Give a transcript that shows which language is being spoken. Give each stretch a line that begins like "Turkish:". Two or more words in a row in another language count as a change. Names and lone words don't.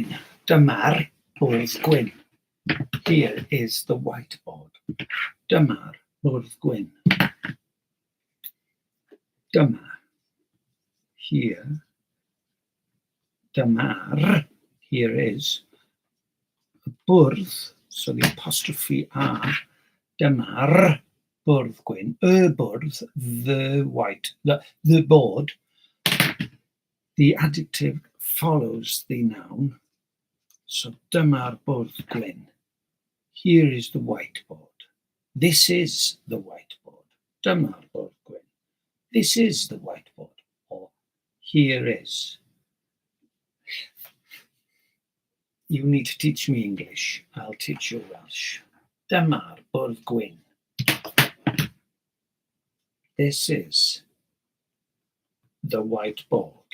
Welsh: Dyma'r bwrdd gwyn.
English: Here is the whiteboard.
Welsh: Dyma'r bwrdd gwyn. Dyma.
English: Here. Dyma'r. Here is.
Welsh: A bwrdd.
English: So the apostrophe R.
Welsh: Dyma'r bwrdd gwyn. Y bwrdd.
English: The white. The board. The adjective follows the noun. So
Welsh: dyma'r bwrdd gwyn.
English: Here is the whiteboard. This is the whiteboard.
Welsh: Dyma'r bwrdd gwyn.
English: This is the whiteboard. Or here is. You need to teach me English. I'll teach you Welsh.
Welsh: Dyma'r bwrdd gwyn.
English: This is the whiteboard.